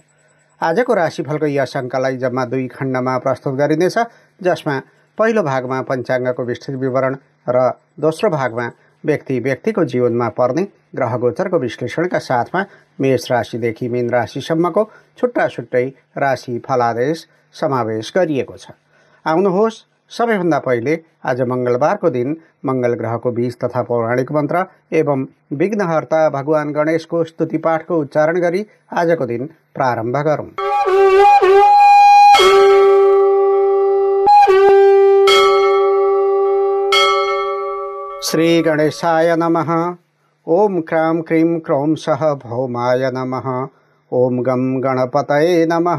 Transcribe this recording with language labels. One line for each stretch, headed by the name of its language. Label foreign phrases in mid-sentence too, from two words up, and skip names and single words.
Nepali: आजको राशिफलको यस अङ्कलाई जम्मा 2 खण्डमा प्रस्तुत गरिनेछ, जसमा पहिलो भागमा पञ्चाङ्गको विस्तृत विवरण र दोस्रो भागमा व्यक्तिको जीवनमा पर्ने ग्रह गोचरको विश्लेषणका साथमा मेष राशिदेखि मीन राशिसम्मको छुट्टा-छुट्टै राशि फलादेश समावेश गरिएको छ। आउनुहोस्, सबैभन्दा पहिले आज मङ्गलबारको दिन मङ्गल ग्रहको बीज तथा पौराणिक मन्त्र एवं विघ्नहर्ता भगवान गणेशको स्तुति पाठको उच्चारण गरी आजको दिन प्रारम्भ गरौँ।
Sanskrit: श्री गणेशाय नमः। ओम क्रां क्रीं क्रौं सः भौमाय नमः। ओम गं गणपतये नमः।